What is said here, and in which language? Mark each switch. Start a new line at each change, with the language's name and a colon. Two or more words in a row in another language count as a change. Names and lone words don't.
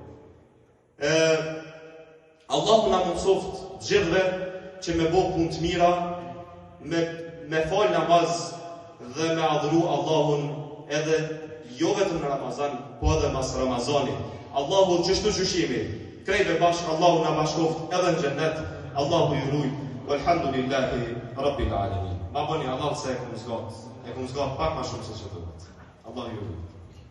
Albanian: Allahu na mundsoft gjithve që me bo punë të mira, me fal namaz dhe me adhuru Allahun edhe jo vetëm në Ramazan, po edhe mas Ramazanit. Allahu çështu gjyshimi, krejve bashkë Allahu na bashkoft edhe në xhennet. Allahu ju ruaj.
Arabic: والحمد لله رب العالمين.
Albanian: Ma bëni Allah se e kum zgat pak ma shumë se që duhet. Allah ju ruaj.